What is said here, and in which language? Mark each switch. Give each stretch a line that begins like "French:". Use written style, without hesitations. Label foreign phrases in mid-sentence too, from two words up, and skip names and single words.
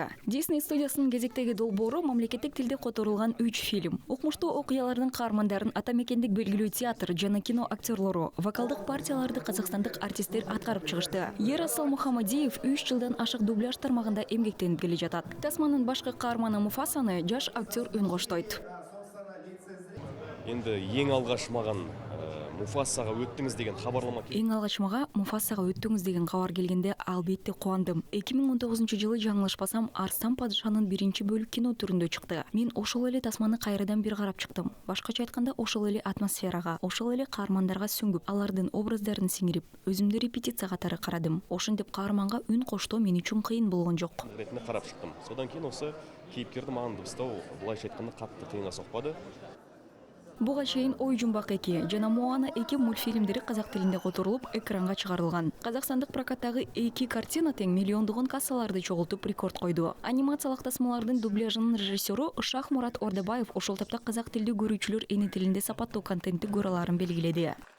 Kyrgyz: Disney студиясынын кезектеги долбоору мамлекеттик тилде которулган 3 фильм. Укмуштуу окуялардын каармандарын ата мекендик белгилүү театр жана кино актерлору, вокалдык партияларды казакстандык артисттер аткарып чыгышты. Ерасыл Мухамадиев 3 жылдан ашык дубляж тармагында эмгектенип келе жатат. Тасманын башкы каарманы Муфасаны жаш актер үн коштойт.
Kazakh: Енді ең алғаш маған Муфасаға өттіңіз деген хабарлама келді.
Kyrgyz: Эң алгач мага Муфасага өттүңүз деген кабар келгенде албетте кубандым. 2019 жылы жаңылышпасам Арыстан падышанын 1-бөлүк кино түрүндө чыкты. Мен ошол эле тасманы кайрадан бир карап чыктым. Башкача айтканда, ошол эле атмосферага, ошол эле каармандарга сүңгүп, алардын образдарын сиңирип, өзүмдү репетиция катары карадым. Ошентип каарманга үн коштоо мен үчүн кыйын болгон жок.
Kazakh: Ретінде карап чыктым. Содан кейін осы кейіпкерді маған дыбыстау былайша айтканда катты кыйынга сокпады.
Kyrgyz: Буга чейин Ой жумбак 2 жана Моана 2 мультфильмдери казак тилинде которулуп экранга чыгарылган. Казакстандык прокаттагы 2 картина тең миллиондогон кассаларды чогултуп рекорд койду. Анимациялык тасмалардын дубляжынын режиссеру Шахмурат Ордабаев ошол тапта казак тилдүү көрүүчүлөр эне тилинде сапаттуу контентти көрө аларын белгиледи.